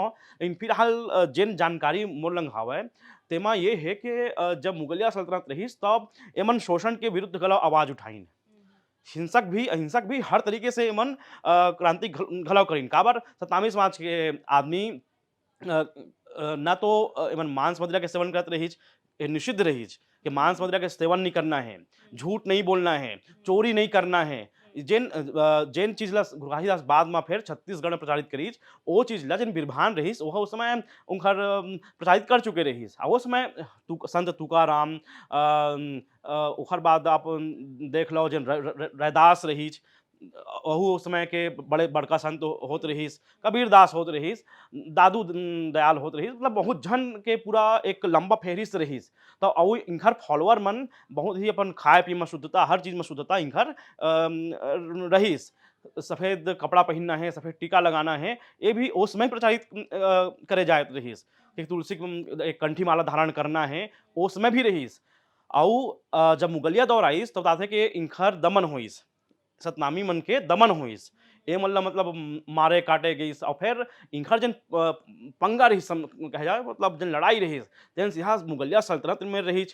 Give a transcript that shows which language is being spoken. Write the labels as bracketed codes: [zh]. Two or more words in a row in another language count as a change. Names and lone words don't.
[hne] लेकिन फिलहाल जेन जानकारी मोर लंग हावय तेमा ये है कि जब मुगलिया सल्तनत रहिस तब एमन शोषण के विरुद्ध घलो आवाज़ उठाइन। अहिंसक भी हर तरीके से एमन क्रांति घलो करिन। काबर सतनामी समाज के आदमी ना तो एमन मांस मदिरा के सेवन करत रहिस, ये निषिद्ध रहिस कि मांस मदिरा के सेवन नहीं करना है, झूठ नहीं बोलना है, चोरी नहीं करना है। जेन चीज़ ला गुरु घासीदास बाद में फिर छत्तीसगढ़ में प्रचारित करिस, ओ चीज़ ला जेन बिरभान रहिस ओहा उस समय ओखर प्रचारित कर चुके रहिस। ओ समय संत तुकाराम ओखर बाद आप देख लो जेन रैदास रहिस, अहू उस समय के बड़े बड़का संत होत रहीस, कबीर दास होत रहीस, दादू दयाल होत रहीस, मतलब बहुत झन के पूरा एक लंबा फेरिस्त रहीस। तो अउ इनकर फॉलोअर मन बहुत ही अपन खाए पिए में शुद्धता, हर चीज़ में शुद्धता इनकर रहीस। सफ़ेद कपड़ा पहिनना है, सफ़ेद टीका लगाना है, ये भी उस समय प्रचारित करे जात रहीस। कि तुलसी के एक कंठी माला धारण करना है, ओ समय भी रहीस। अउ जब मुगलिया दौर आइस तब बताथे कि इनकर दमन होइस। सतनामी मन के दमन होइस। ए मन ल मतलब मारे काटे गइस और फिर इनकर जन पंगा रहिस कहे जाए मतलब जन लड़ाई रहिस तेन सिंहा मुगलिया सल्तनत में रहिस।